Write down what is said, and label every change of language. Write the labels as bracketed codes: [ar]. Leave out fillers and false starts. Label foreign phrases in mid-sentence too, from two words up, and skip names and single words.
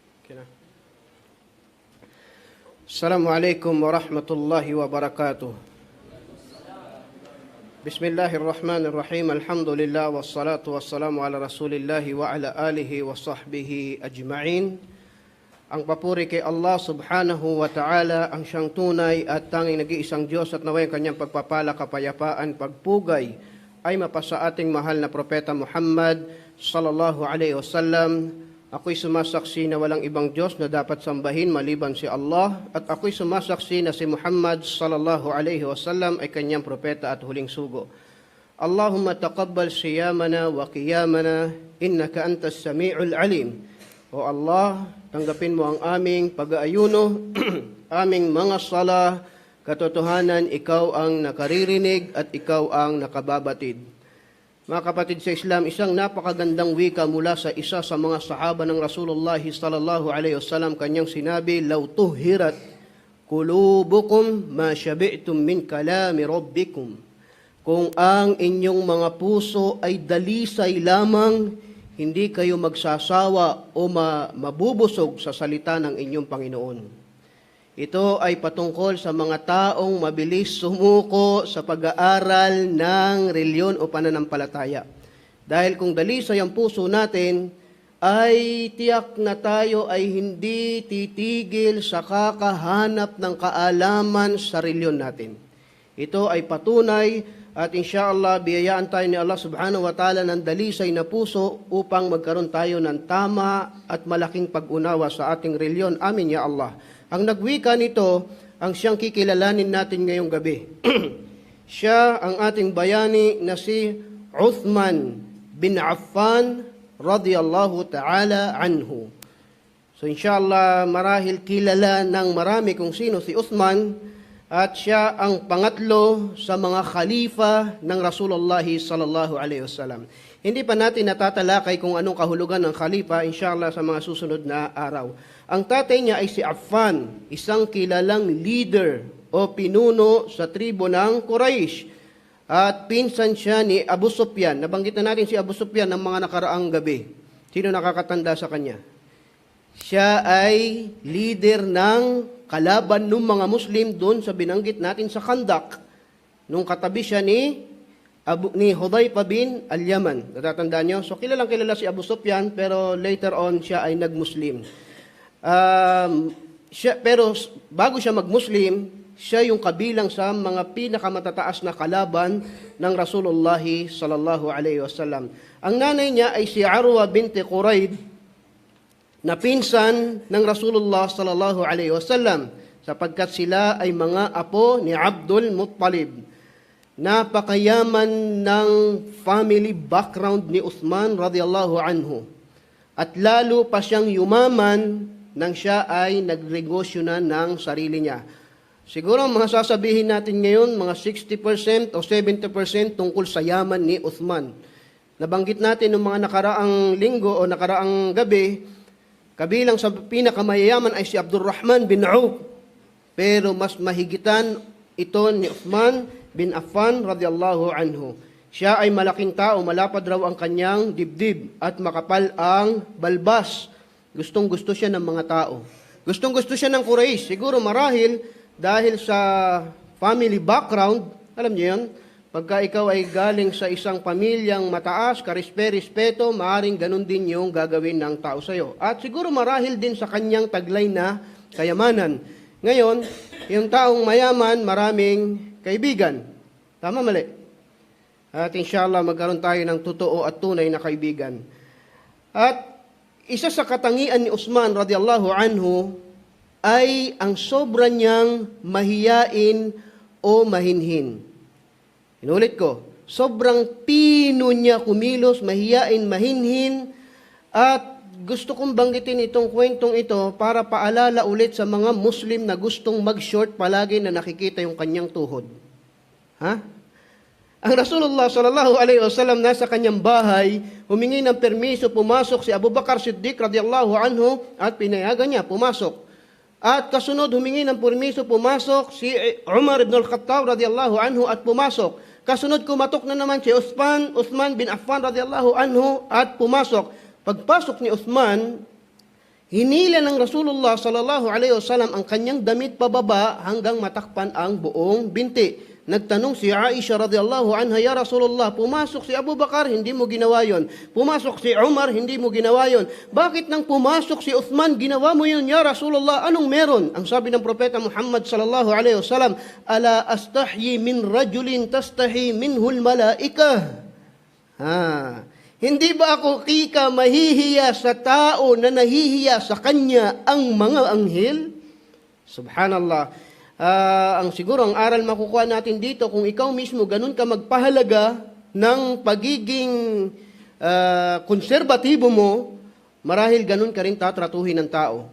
[ar] السلام عليكم ورحمة الله وبركاته. Bismillahirrahmanirrahim. الحمد لله والصلاة والسلام على رسول الله وعلى آله وصحبه أجمعين. [tl] Ang papuri kay Allah [ar] سبحانه وتعالى, [tl] ang siyang tunay at tanging nag-iisang Diyos, at naway ang kanyang pagpapala, kapayapaan, pagpugay ay mapasa ating mahal na propeta Muhammad [ar] صلى الله عليه وسلم. [tl] Ako'y sumasaksi na walang ibang Diyos na dapat sambahin maliban si Allah, at ako'y sumasaksi na si Muhammad [ar] صلى الله عليه وسلم [tl] ay kanyang propeta at huling sugo. [ar] اللهم تقبل صيامنا وقيامنا إنك أنت السميع العليم. [tl] O Allah, tanggapin mo ang aming pag-aayuno, aming mga sala, katotohanan, ikaw ang nakaririnig at ikaw ang nakababatid. Mga kapatid sa Islam, isang napakagandang wika mula sa isa sa mga sahaba ng Rasulullah [ar] صلى الله عليه وسلم, [tl] kanyang sinabi, [ar] "لو طهرت قلوبكم ما شبعتم من كلام ربكم." [tl] Kung ang inyong mga puso ay dalisay lamang, hindi kayo magsasawa o mabubusog sa salita ng inyong Panginoon. Ito ay patungkol sa mga taong mabilis sumuko sa pag-aaral ng reliyon o pananampalataya. Dahil kung dalisay ang puso natin, ay tiyak na tayo ay hindi titigil sa kakahanap ng kaalaman sa reliyon natin. Ito ay patunay at insyaallah biyayaan tayo ni Allah [ar] سبحانه وتعالى [tl] ng dalisay na puso upang magkaroon tayo ng tama at malaking pag-unawa sa ating reliyon. [ar] آمين يا الله. [tl] Ang nagwika nito, ang siyang kikilalanin natin ngayong gabi. Siya ang ating bayani na si Uthman bin Affan [ar] رضي الله تعالى عنه. [tl] So inshallah marahil kilala ng marami kung sino si Uthman, at siya ang pangatlo sa mga khalifa ng Rasulullah [ar] صلى الله عليه وسلم. [tl] Hindi pa natin natatalakay kung anong kahulugan ng khalifa, inshallah sa mga susunod na araw. Ang tatay niya ay si Affan, isang kilalang leader o pinuno sa tribo ng Quraysh. At pinsan siya ni Abu Sufyan. Nabanggit na natin si Abu Sufyan ng mga nakaraang gabi. Sino nakakatanda sa kanya? Siya ay leader ng kalaban ng mga Muslim doon sa binanggit natin sa Khandak. Nung katabi siya ni Hudayfa bin al-Yaman. Natatandaan niyo? So kilalang kilala si Abu Sufyan, pero [en] later on [tl] siya ay nag-Muslim. Pero bago siya mag-Muslim, siya yung kabilang sa mga pinakamatataas na kalaban ng Rasulullah [ar] صلى الله عليه وسلم. [tl] Ang nanay niya ay si Arwa binti Quraib, na pinsan ng Rasulullah [ar] صلى الله عليه وسلم, [tl] sapagkat sila ay mga apo ni Abdul Muttalib. Napakayaman ng [en] family background [tl] ni Uthman [ar] رضي الله عنه. [tl] At lalo pa siyang yumaman nang siya ay nagnegosyo na ng sarili niya. Siguro mga sasabihin natin ngayon, mga 60% o 70% tungkol sa yaman ni Uthman. Nabanggit natin ng mga nakaraang linggo o nakaraang gabi, kabilang sa pinakamayayaman ay si Abdurrahman bin Auf. Pero mas mahigitan ito ni Uthman bin Affan [ar] رضي الله عنه. [tl] Siya ay malaking tao, malapad raw ang kanyang dibdib at makapal ang balbas. Gustong-gusto siya ng mga tao. Gustong-gusto siya ng Quraysh. Siguro marahil dahil sa [en] family background, [tl] alam niyo yun, pagka ikaw ay galing sa isang pamilyang mataas, karispe-respeto, maaaring ganun din yung gagawin ng tao sa iyo. At siguro marahil din sa kanyang taglay na kayamanan. Ngayon, yung taong mayaman, maraming kaibigan. Tama, mali? At inshallah magkaroon tayo ng totoo at tunay na kaibigan. At isa sa katangian ni Uthman [ar] رضي الله عنه [tl] ay ang sobra niyang mahiyain o mahinhin. Inulit ko, sobrang pino niya kumilos, mahiyain, mahinhin, at gusto kong banggitin itong kwentong ito para paalala ulit sa mga Muslim na gustong mag-short palagi na nakikita yung kanyang tuhod. Ang Rasulullah [ar] صلى الله عليه وسلم [tl] nasa kanyang bahay, humingi ng permiso, pumasok si Abu Bakar Siddiq [ar] رضي الله عنه [tl] at pinayagan niya, pumasok. At kasunod humingi ng permiso, pumasok si Umar ibn al-Khattab [ar] رضي الله عنه [tl] at pumasok. Kasunod kumatok na naman si Uthman bin Affan [ar] رضي الله عنه [tl] at pumasok. Pagpasok ni Uthman, Hinila ng Rasulullah [ar] صلى الله عليه وسلم [tl] ang kanyang damit pababa hanggang matakpan ang buong binti. Nagtanong si [ar] Aisha رضي الله عنها يا رسول الله, [tl] pumasok si Abu Bakar, hindi mo ginawa yon. Pumasok si Umar, hindi mo ginawa yon. Bakit nang pumasok si Uthman, ginawa mo yon, [ar] يا رسول الله? [tl] Anong meron?" Ang sabi ng propeta Muhammad [ar] صلى الله عليه وسلم, "ألا أستحيي من رجل تستحي منه الملائكة." [tl] Hindi ba ako mahihiya sa tao na nahihiya sa kanya ang mga anghel? [ar] Subhanallah. [tl] Siguro ang aral makukuha natin dito, kung ikaw mismo ganun ka magpahalaga ng pagiging konserbatibo mo, marahil ganun ka rin tatratuhin ng tao.